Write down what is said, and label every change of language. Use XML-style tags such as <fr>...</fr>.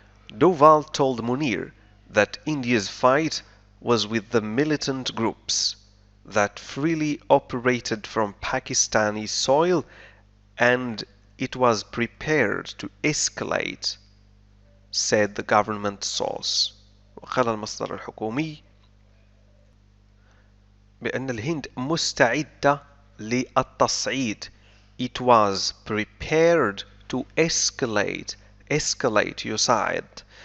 <en>Doval told Munir that India's fight was with the militant groups that freely operated from Pakistani soil and it was prepared to escalate, said the government source.</en> <ar>وقال المصدر الحكومي بأن الهند مستعدة للتصعيد.</ar> <en>It was prepared to escalate يساعد.</en>